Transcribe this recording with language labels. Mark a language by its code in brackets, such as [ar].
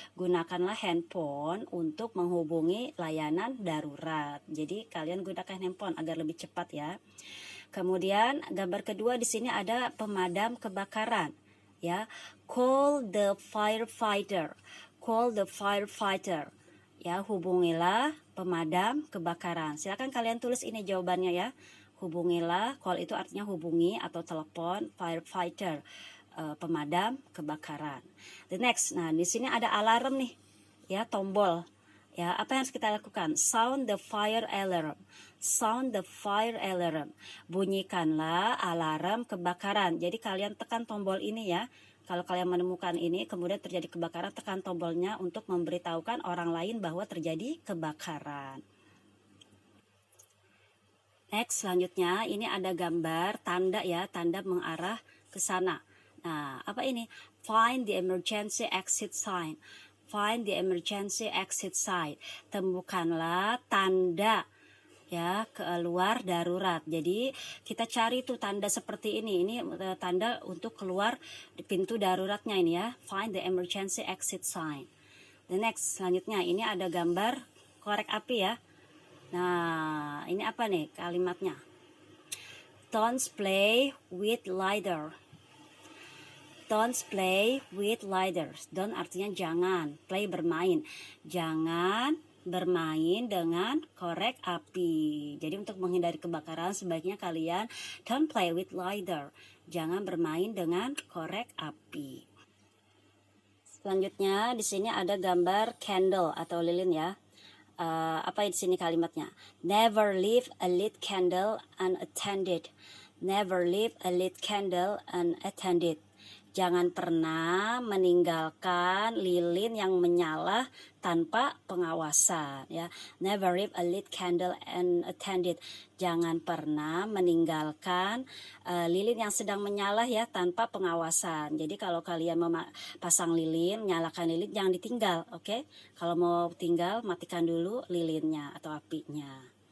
[id] Gunakanlah handphone untuk menghubungi layanan darurat. Jadi kalian gunakan handphone agar lebih cepat ya. Kemudian gambar kedua di sini ada pemadam kebakaran. [en] Ya, call the firefighter. Call the firefighter. [id] Ya, hubungilah pemadam kebakaran. Silakan kalian tulis ini jawabannya ya. Hubungilah, call itu artinya hubungi atau telepon, firefighter, pemadam kebakaran. [en] The next, [id] nah di sini ada alarm nih, ya, tombol. Ya, apa yang harus kita lakukan? [en] Sound the fire alarm. Sound the fire alarm. [id] Bunyikanlah alarm kebakaran. Jadi kalian tekan tombol ini ya. Kalau kalian menemukan ini, kemudian terjadi kebakaran, tekan tombolnya untuk memberitahukan orang lain bahwa terjadi kebakaran. Next, selanjutnya ini ada gambar tanda ya, tanda mengarah ke sana. Nah, apa ini? [en] Find the emergency exit sign. Find the emergency exit sign. [id] Temukanlah tanda ya keluar darurat. Jadi kita cari tuh tanda seperti ini. Ini tanda untuk keluar di pintu daruratnya ini ya. [en] Find the emergency exit sign. The next, [id] selanjutnya ini ada gambar korek api ya. Nah, ini apa nih kalimatnya? [en] Don't play with lighter. Don't play with lighters. [id] Don't artinya jangan. Play bermain. Jangan bermain dengan korek api. Jadi untuk menghindari kebakaran sebaiknya kalian [en] don't play with lighter. [id] Jangan bermain dengan korek api. Selanjutnya di sini ada gambar candle atau lilin ya. Apa di sini kalimatnya? [en] Never leave a lit candle unattended. Never leave a lit candle unattended. [id] Jangan pernah meninggalkan lilin yang menyala tanpa pengawasan ya. [en] Never leave a lit candle unattended. [id] Jangan pernah meninggalkan lilin yang sedang menyala ya tanpa pengawasan. Jadi kalau kalian mau pasang lilin, nyalakan lilin, jangan ditinggal, oke? Kalau mau tinggal, matikan dulu lilinnya atau apinya.